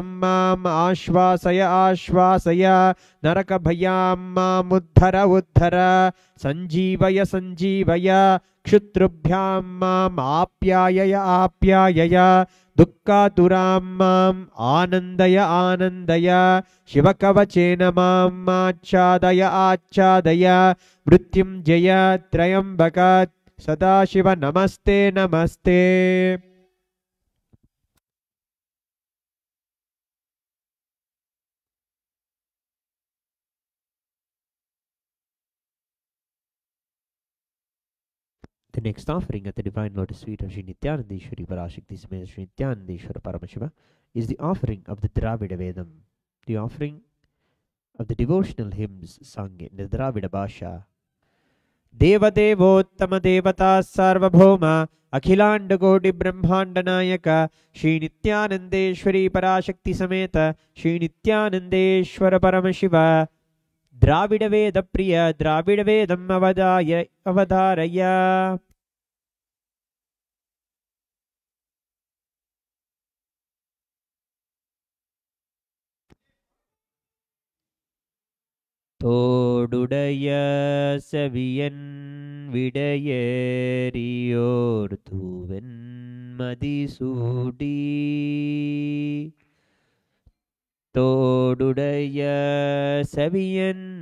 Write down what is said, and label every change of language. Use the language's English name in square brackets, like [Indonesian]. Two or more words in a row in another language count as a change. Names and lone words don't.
[Sanskrit] माम् आश्वासय आश्वासय नरकभयां मामुद्धर उद्धर सञ्जीवय सञ्जीवय क्षुत्रुभ्यां माम् आप्यायय आप्यायय दुःखातुरां माम् आनन्दय आनन्दय शिवकवचेन माम् आच्छादय आच्छादय मृत्युञ्जय त्र्यम्बक सदाशिव नमस्ते नमस्ते। [English] The next offering at the Divine Lotus Feet of Sri Nityanandeshwari Parashakti Sameత Sri Nityanandeshwara Paramashiva is the offering of the Dravida Vedam, the offering of the devotional hymns sung in the Dravida Bhasha. [Sanskrit] देवदेवोत्तम देवता सार्वभौम अखिलांड कोटि ब्रह्मांड नायक श्री नित्यानंदेश्वरी पराशक्ति समेत श्री नित्यानंदेश्वर परमशिव द्राविड वेद प्रिय द्राविड वेदम अवधारय। [Tamil] தோடுடைய செவியன் விடையேறியோர் தூவன் மதிசூடி தோடுடைய செவியன்